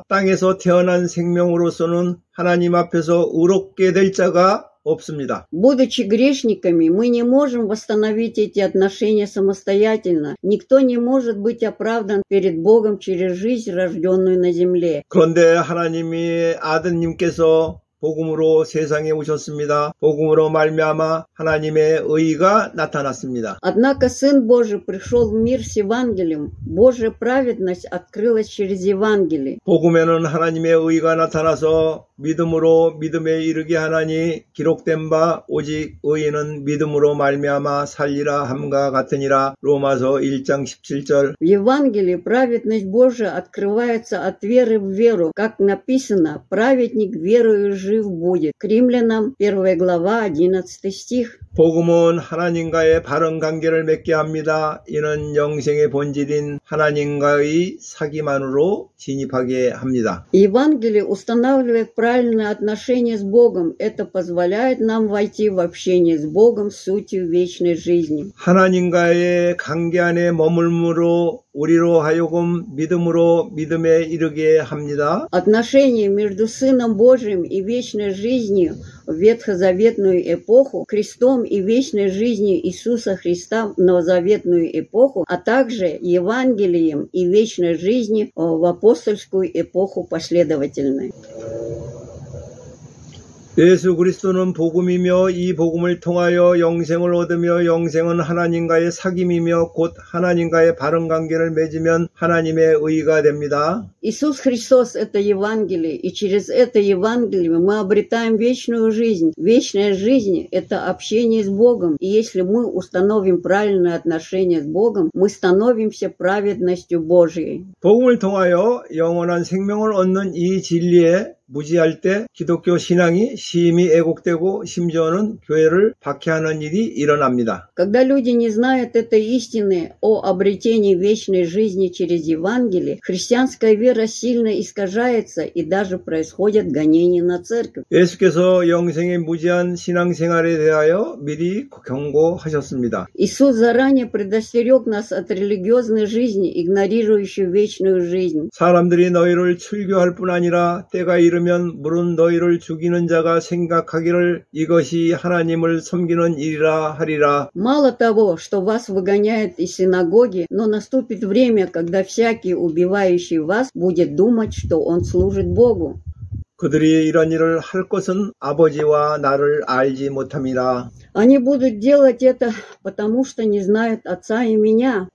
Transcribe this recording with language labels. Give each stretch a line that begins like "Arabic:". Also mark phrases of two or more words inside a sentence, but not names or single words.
Korean: 땅에서 태어난 생명으로서는 하나님 앞에서 의롭게 될 자가 없습니다.
Russian: Будучи грешниками, мы не можем восстановить эти отношения самостоятельно. Никто не может быть оправдан перед Богом через жизнь, рожденную на земле.
Korean: 그런데 하나님이 아드님께서 복음으로 세상에 오셨습니다. 복음으로 말미암아 하나님의 의가 나타났습니다.
Russian: Однако Сын Божий пришел в мир с Евангелием. Божья праведность открылась через Евангелие.
Korean: 복음에는 하나님의 의가 나타나서 믿음으로 믿음에 이르게 하나니 기록된 바 오직 의인은 믿음으로 말미암아 살리라 함과 같으니라. 로마서 1장 17절.
Russian: В Евангелии праведность Божия открывается от веры в веру. Как написано, праведник верою живет. жив будет. К Римлянам 1 глава 11 стих.
Korean: 복음은 하나님과의 바른 관계를 맺게 합니다. 이는 영생의 본질인 하나님과의 사귐 안으로 진입하게 합니다.
Russian: Евангелие устанавливает правильное отношение с Богом. Это позволяет нам войти в общение с Богом, сутью вечной жизни.
Korean: 하나님과의 관계 안에 머물므로 우리로 하여금 믿음으로 믿음에 이르게 합니다.
Russian: Отношение между Сыном Божиим и вечной жизнью в ветхозаветную эпоху, крестом и вечной жизнью Иисуса Христа в новозаветную эпоху, а также Евангелием и вечной жизнью в апостольскую эпоху последовательной.
Korean: 예수 그리스도는 복음이며 이 복음을 통하여 영생을 얻으며 영생은 하나님과의 사귐이며 곧 하나님과의 바른 관계를 맺으면 하나님의 의가 됩니다.
Russian: Иисус Христос – это Евангелие, и через это Евангелие мы обретаем вечную жизнь. Вечная жизнь – это общение с Богом, и если мы установим правильное отношение с Богом, мы становимся праведностью Божией.
Korean: 복음을 통하여 영원한 생명을 얻는 이 진리에 무지할 때 기독교 신앙이 심히 애곡되고 심지어는 교회를 박해하는 일이 일어납니다.
Russian: Когда люди не знают этой истины о обретении вечной жизни через Евангелие, христианская вера сильно искажается и даже происходят гонения на церковь.
Korean: 예수께서 영생의 무지한 신앙생활에 대하여 미리 경고하셨습니다.
Russian: Иисус заранее предостерег нас от религиозной жизни, игнорирующей вечную жизнь.
Korean: 사람들이 너희를 출교할 뿐 아니라 때가 이르면 물은 너희를 죽이는 자가 생각하기를 이것이 하나님을 섬기는 일이라 하리라.
Russian: Мало того, что вас выгоняют из синагоги, но наступит время, когда всякий, убивающий вас, будет думать, что он служит Богу.
Korean: 그들이 이런 일을 할 것은 아버지와 나를 알지 못함이라.
Russian: Они будут делать это, потому что не знают Отца и меня.